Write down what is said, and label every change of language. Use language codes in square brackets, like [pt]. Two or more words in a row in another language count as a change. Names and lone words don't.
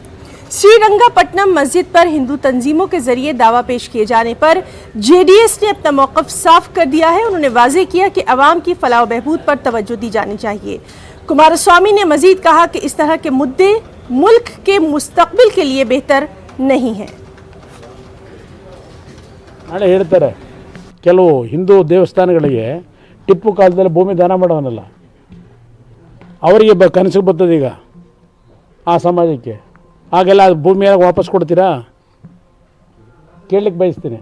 [ur] سری رنگاپٹنم مسجد پر ہندو تنظیموں کے ذریعے دعویٰ پیش کیے جانے پر جے ڈی ایس نے اپنا موقف صاف کر دیا ہے. انہوں نے واضح کیا کہ عوام کی فلاح بہبود پر توجہ دی جانی چاہیے. کمارسوامی نے مزید کہا کہ اس طرح کے مدے ملک کے مستقبل کے لیے بہتر نہیں ہے. [kn] ನಾಳೆ ಹೇಳ್ತಾರೆ ಕೆಲವು ಹಿಂದೂ ದೇವಸ್ಥಾನಗಳಿಗೆ ಟಿಪ್ಪು ಕಾಲದಲ್ಲಿ ಭೂಮಿ ದಾನ ಮಾಡೋನಲ್ಲ ಅವರಿಗೆ ಕನಸಿಗೆ ಬರ್ತದೆ ಈಗ ಆ ಸಮಾಜಕ್ಕೆ ಆಗೆಲ್ಲ ಭೂಮಿಯಾಗ ವಾಪಸ್ ಕೊಡ್ತೀರಾ ಕೇಳಲಿಕ್ಕೆ ಬಯಸ್ತೀನಿ।